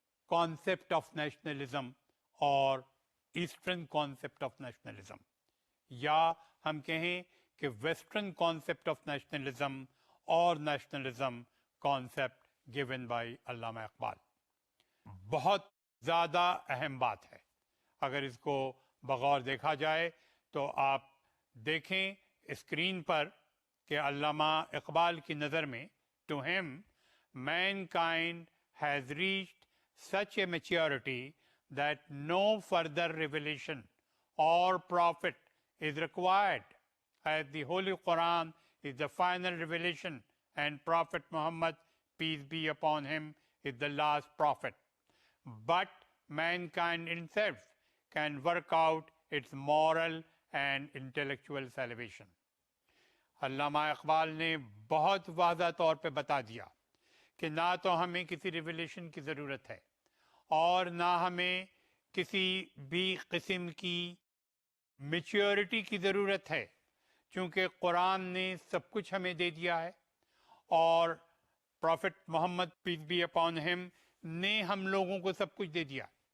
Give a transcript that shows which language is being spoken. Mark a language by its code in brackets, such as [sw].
[ur] Concept of nationalism اور eastern concept of nationalism, یا ہم کہیں کہ ویسٹرن کانسیپٹ آف نیشنلزم اور نیشنلزم کانسیپٹ [en] given by [ur] علامہ اقبال۔ بہت زیادہ اہم بات ہے، اگر اس کو بغور دیکھا جائے تو آپ دیکھیں اسکرین پر کہ علامہ اقبال کی نظر میں [en] to him mankind has reached such a maturity that no further revelation or prophet is required, as the Holy Quran is the final revelation and Prophet Muhammad, peace be upon him, is the last prophet. But mankind itself can work out its moral and intellectual salvation. [ur] علامہ اقبال نے بہت واضح طور پہ بتا دیا کہ نہ تو ہمیں کسی ریولیشن کی ضرورت ہے اور نہ ہمیں کسی بھی قسم کی میچیورٹی کی ضرورت ہے، چونکہ قرآن نے سب کچھ ہمیں دے دیا ہے اور profit Muhammad piece be upon him نے ہم لوگوں کو سب کچھ دے دیا۔